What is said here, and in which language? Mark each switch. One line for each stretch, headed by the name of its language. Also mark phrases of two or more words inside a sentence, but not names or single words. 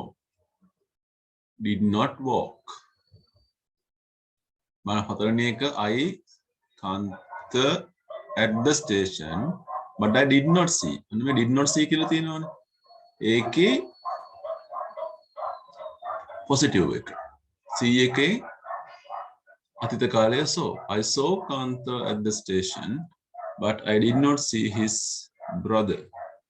English: Did not walk.
Sinhala: බලන්න හතරවෙනි එක
English: I can't at the station, but I did not see.
Sinhala: අන්න මේ
English: did not see
Sinhala: කියලා තියෙනවනේ. ඒකේ positive එක. see එකේ අතීත කාලය saw.
English: I saw Kanta at the station, but I did not see his brother.